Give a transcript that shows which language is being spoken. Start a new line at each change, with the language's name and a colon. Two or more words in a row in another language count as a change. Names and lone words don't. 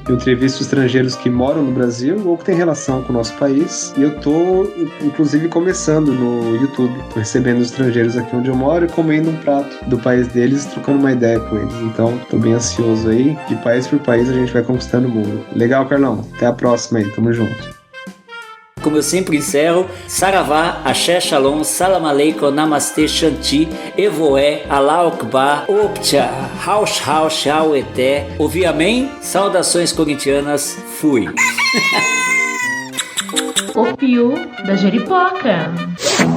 Portuguese: Eu entrevisto estrangeiros que moram no Brasil ou que têm relação com o nosso país, e eu tô, inclusive, começando no YouTube, recebendo os estrangeiros aqui onde eu moro e comendo um prato do país deles, trocando uma ideia com eles. Então, tô bem ansioso aí. De país por país a gente vai conquistando o mundo. Legal, Carlão. Até a próxima aí. Tamo junto. Como eu sempre encerro, Saravá, Axé Shalom,
Arabic: Salam Aleikum,
Portuguese: Namastê, Shanti, Evoé,
Arabic: Allah Akbar,
Portuguese: Optia, Haush Haush, Eté. Ouvi amém? Saudações corintianas, fui. O Piu da Jeripoca.